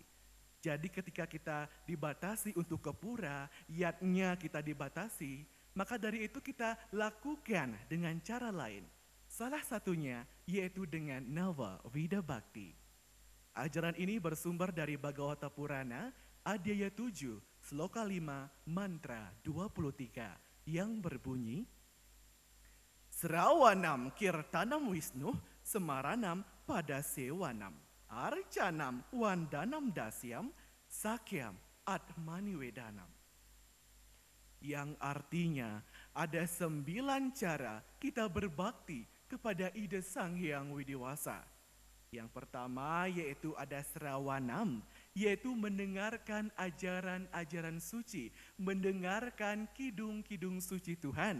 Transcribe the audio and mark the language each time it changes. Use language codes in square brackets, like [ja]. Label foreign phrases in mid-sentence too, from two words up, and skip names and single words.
[id] Jadi ketika kita dibatasi untuk ke pura, yatnya kita dibatasi, maka dari itu kita lakukan dengan cara lain. Salah satunya yaitu dengan Nava Vida Bhakti. Ajaran ini bersumber dari Bhagavata Purana, Adhyaya 7, Sloka 5, Mantra 23, yang berbunyi, [sa] Srawanam kirtanam Wisnu, semaranam pada sewanam, arcanam wandanam dasyam, sakyam atmani wedanam. [id] Yang artinya ada 9 cara kita berbakti kepada Ida Sang Hyang Widiwasa. Yang pertama yaitu ada srawanam, yaitu mendengarkan ajaran-ajaran suci, mendengarkan kidung-kidung suci Tuhan.